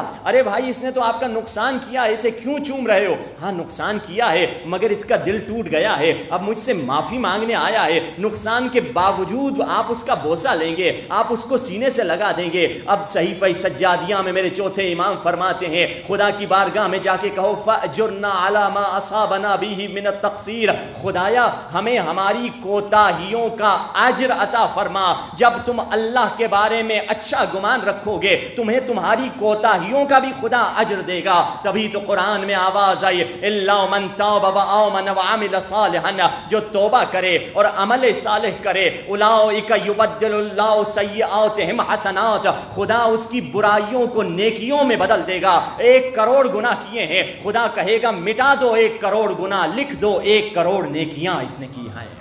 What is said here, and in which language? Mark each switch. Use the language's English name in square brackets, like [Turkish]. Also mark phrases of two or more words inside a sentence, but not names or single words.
[Urdu] ارے بھائی اس نے تو آپ کا نقصان کیا ہے, اسے کیوں چوم رہے ہو؟ ہاں نقصان کیا ہے مگر اس کا دل ٹوٹ گیا ہے, اب مجھ سے معافی مانگنے آیا ہے, نقصان کے باوجود آپ اس کا بوسہ لیں گے, آپ اس کو سینے سے لگا دیں گے. اب صحیفہ سجادیہ میں میرے چوتھے امام فرماتے ہیں خدا کی بارگاہ میں جا کے کہو [Arabic] فاجرنا علی ما اصابنا به من التقصیر, [Urdu] خدایا ہمیں ہماری کوتاہیوں کا اجر عطا فرما. جب تم اللہ کے بارے میں اچھا گمان رکھو گے تمہیں تمہاری کوتاہیوں کا بھی خدا اجر دے گا. تبھی تو قرآن میں آواز آئی [Arabic] الا من تاب وآمن وعمل صالحا, [Urdu] جو توبہ کرے اور عمل صالح کرے, [Arabic] اولئک یبدل اللہ سیئاتہم حسنات, [Urdu] خدا اس کی برائیوں کو نیکیوں میں بدل دے گا. 1 کروڑ گناہ کیے ہیں, خدا کہے گا مٹا دو 1 کروڑ گناہ, لکھ دو 1 کروڑ نیکیاں اس نے کی ہیں.